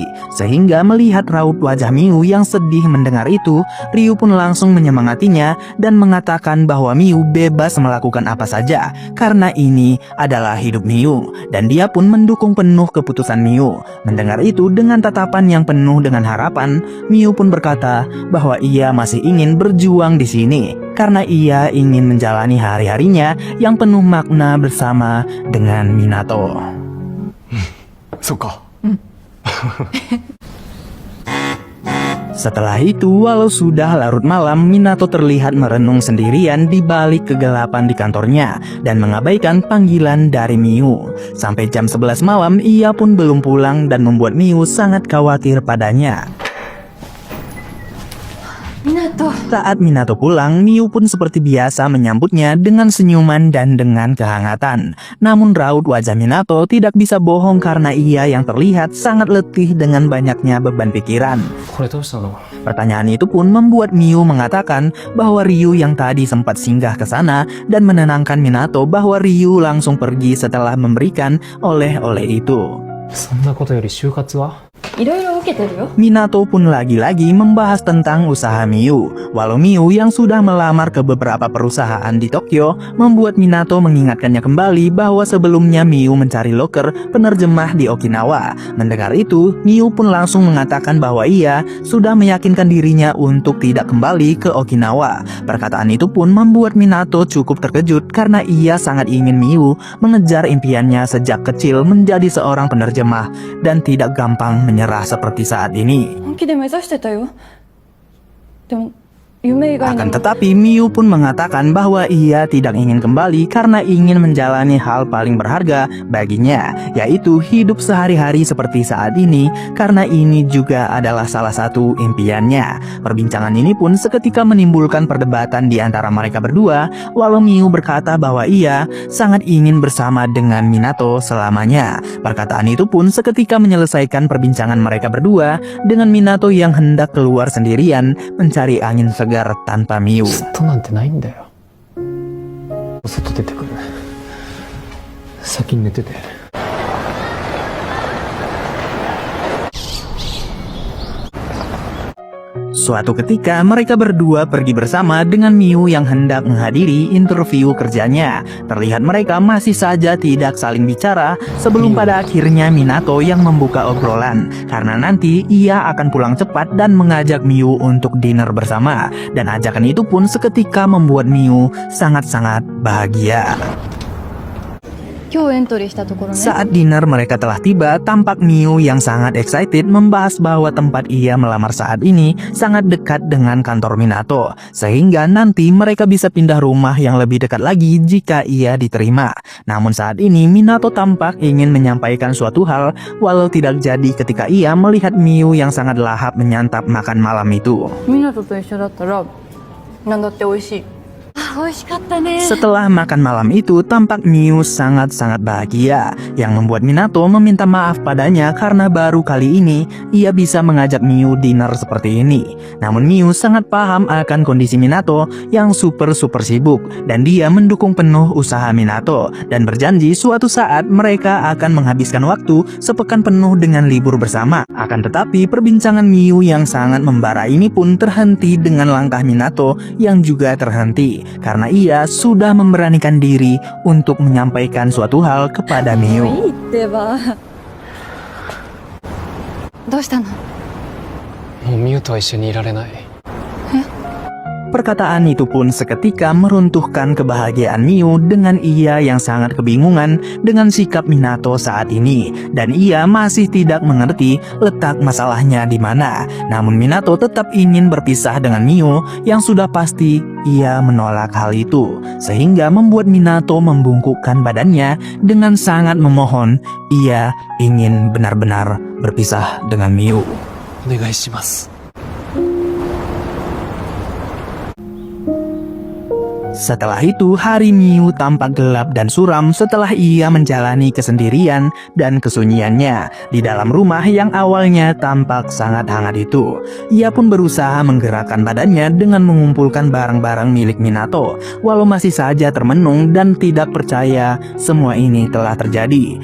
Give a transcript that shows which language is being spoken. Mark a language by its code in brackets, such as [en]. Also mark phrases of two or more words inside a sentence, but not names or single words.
[id] Sehingga melihat raut wajah Miu yang sedih mendengar itu, Ryu pun langsung menyemangatinya dan mengatakan bahwa Miu bebas melakukan apa saja karena ini adalah hidup Miu, dan dia pun mendukung penuh keputusan Miu. Mendengar itu dengan tatapan yang penuh dengan harapan, Miu pun berkata bahwa ia masih ingin berjuang di sini karena ia ingin menjalani hari-harinya yang penuh makna bersama dengan Minato. [ja] そっか。 [id] Setelah itu, walau sudah larut malam, Minato terlihat merenung sendirian di balik kegelapan di kantornya dan mengabaikan panggilan dari Miu. Sampai jam 11 malam, ia pun belum pulang dan membuat Miu sangat khawatir padanya. [ja] 湊。 [id] Saat Minato pulang, Miu pun seperti biasa menyambutnya dengan senyuman dan dengan kehangatan. Namun raut wajah Minato tidak bisa bohong karena ia yang terlihat sangat letih dengan banyaknya beban pikiran. [ja] これどうしたの？ [id] Pertanyaan itu pun membuat Miu mengatakan bahwa Ryu yang tadi sempat singgah ke sana dan menenangkan Minato bahwa Ryu langsung pergi setelah memberikan oleh-oleh itu. [ja] そんなことより就活は？いろいろ受けてるよ。 [id] Minato pun lagi-lagi membahas tentang usaha Miu. Walau Miu yang sudah melamar ke beberapa perusahaan di Tokyo, membuat Minato mengingatkannya kembali bahwa sebelumnya Miu mencari loker penerjemah di Okinawa. Mendengar itu, Miu pun langsung mengatakan bahwa ia sudah meyakinkan dirinya untuk tidak kembali ke Okinawa. Perkataan itu pun membuat Minato cukup terkejut karena ia sangat ingin Miu mengejar impiannya sejak kecil menjadi seorang penerjemah dan tidak gampang menyerah seperti saat ini. [ja] 本気で目指してたよ。でも夢以外に [id] Akan [ja] も [id] tetapi Miu pun mengatakan bahwa ia tidak ingin kembali karena ingin menjalani hal paling berharga baginya, yaitu hidup sehari-hari seperti saat ini karena ini juga adalah salah satu impiannya. Perbincangan ini pun seketika menimbulkan perdebatan di antara mereka berdua, walau Miu berkata bahwa ia sangat ingin bersama dengan Minato selamanya. Perkataan itu pun seketika menyelesaikan perbincangan mereka berdua dengan Minato yang hendak keluar sendirian mencari angin segar tanpa Miu. [ja] ずっとなんてないんだよ。外出てくる。先に寝てて。 [id] Suatu ketika mereka berdua pergi bersama dengan Miu yang hendak menghadiri interview kerjanya. Terlihat mereka masih saja tidak saling bicara sebelum pada akhirnya Minato yang membuka obrolan. Karena nanti ia akan pulang cepat dan mengajak Miu untuk dinner bersama. Dan ajakan itu pun seketika membuat Miu sangat-sangat bahagia. [ja] 今日エントリーしたところね。 [id] Saat dinner mereka telah tiba, tampak Miu yang sangat excited membahas bahwa tempat ia melamar saat ini sangat dekat dengan kantor Minato, sehingga nanti mereka bisa pindah rumah yang lebih dekat lagi jika ia diterima. Namun saat ini Minato tampak ingin menyampaikan suatu hal walau tidak jadi ketika ia melihat Miu yang sangat lahap menyantap makan malam itu. [ja] 湊と一緒だったら何だって美味しい。美味しかったね。 [id] Setelah makan malam itu, tampak Miu sangat-sangat bahagia, yang membuat Minato meminta maaf padanya karena baru kali ini ia bisa mengajak Miu dinner seperti ini. Namun Miu sangat paham akan kondisi Minato yang super sibuk, dan dia mendukung penuh usaha Minato dan berjanji suatu saat mereka akan menghabiskan waktu sepekan penuh dengan libur bersama. Akan tetapi perbincangan Miu yang sangat membara ini pun terhenti dengan langkah Minato yang juga terhenti karena ia sudah memberanikan diri untuk menyampaikan suatu hal kepada [ja] い [id] Miu. [ja] いってば。どうしたの？もうミュウとは一緒にいられない。 [id] Perkataan itu pun seketika meruntuhkan kebahagiaan Miu dengan ia yang sangat kebingungan dengan sikap Minato saat ini, dan ia masih tidak mengerti letak masalahnya di mana. Namun Minato tetap ingin berpisah dengan Miu yang sudah pasti ia menolak hal itu, sehingga membuat Minato membungkukkan badannya dengan sangat memohon ia ingin benar-benar berpisah dengan Miu. [ja] お願いします。 [id] Setelah itu, hari Miu tampak gelap dan suram setelah ia menjalani kesendirian dan kesunyiannya di dalam rumah yang awalnya tampak sangat hangat itu. Ia pun berusaha menggerakkan badannya dengan mengumpulkan barang-barang milik Minato, walau masih saja termenung dan tidak percaya semua ini telah terjadi.